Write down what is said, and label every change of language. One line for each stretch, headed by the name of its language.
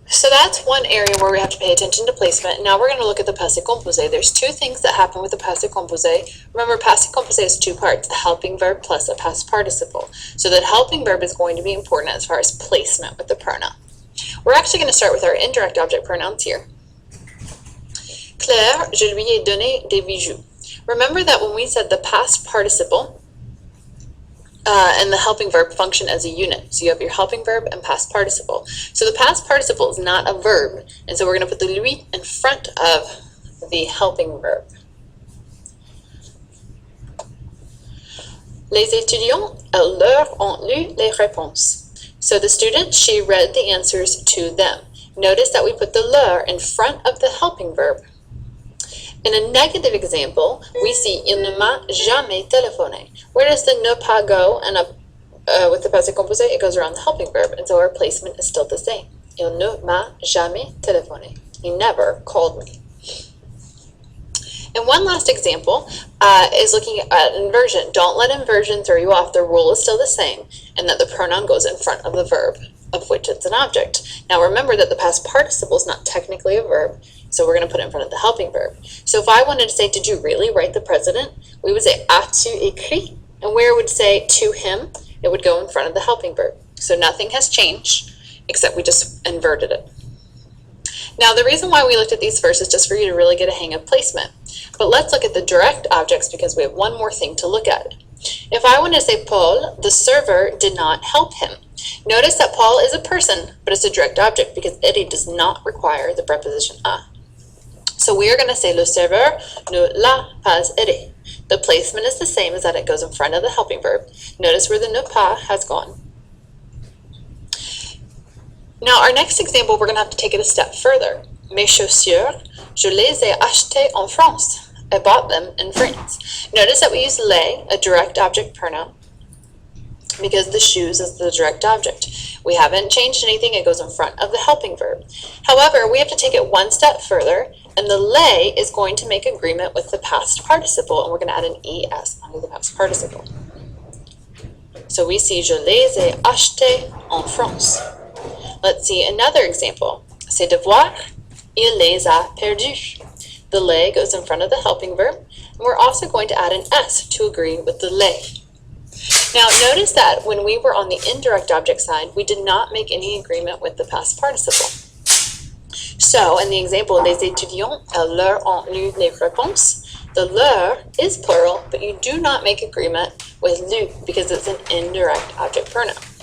English: that's one area where we have to pay attention to placement. Now we're going to look at the passé composé. There's two things that happen with the passé composé. Remember, passé composé is two parts, a helping verb plus a past participle. So that helping verb is going to be important as far as placement with the pronoun. We're actually going to start with our indirect object pronouns here.
French: Claire, je lui ai donné des bijoux.
English: Remember that when we said the past participle and the helping verb function as a unit. So you have your helping verb and past participle. So the past participle is not a verb, and so we're going to put the lui in front of the helping verb.
French: Les étudiants, elles leur ont lu les réponses.
English: So the student, she read the answers to them. Notice that we put the leur in front of the helping verb. In a negative example, we see
French: il ne m'a jamais téléphoné.
English: Where does the ne pas go? And with the passé composé, it goes around the helping verb, and so our placement is still the same.
French: Il ne m'a jamais téléphoné.
English: He never called me. And one last example is looking at inversion. Don't let inversion throw you off. The rule is still the same, and that the pronoun goes in front of the verb, of which it's an object. Now remember that the past participle is not technically a verb, so we're going to put it in front of the helping verb. So if I wanted to say, did you really write the president? We would say,
French: as-tu écrit?
English: And where it would say to him, it would go in front of the helping verb. So nothing has changed, except we just inverted it. Now the reason why we looked at these first is just for you to really get a hang of placement. But let's look at the direct objects because we have one more thing to look at. If I want to say Paul, the server did not help him. Notice that Paul is a person, but it's a direct object because aider does not require the preposition a. So we are going to say
French: le serveur ne l'a pas aidé.
English: The placement is the same as that it goes in front of the helping verb. Notice where the ne pas has gone. Now our next example, we're going to have to take it a step further.
French: Mes chaussures, je les ai achetées en France.
English: I bought them in France. Notice that we use les, a direct object pronoun, because the shoes is the direct object. We haven't changed anything, it goes in front of the helping verb. However, we have to take it one step further, and the les is going to make agreement with the past participle, and we're going to add an es onto the past participle. So we see
French: je les ai achetées en France.
English: Let's see another example.
French: Ses devoirs, il les a perdus.
English: The les goes in front of the helping verb, and we're also going to add an s to agree with the les. Now notice that when we were on the indirect object side, we did not make any agreement with the past participle. So in the example,
French: les étudiants, elles leur ont lu les réponses,
English: the leur is plural, but you do not make agreement with lu because it's an indirect object pronoun.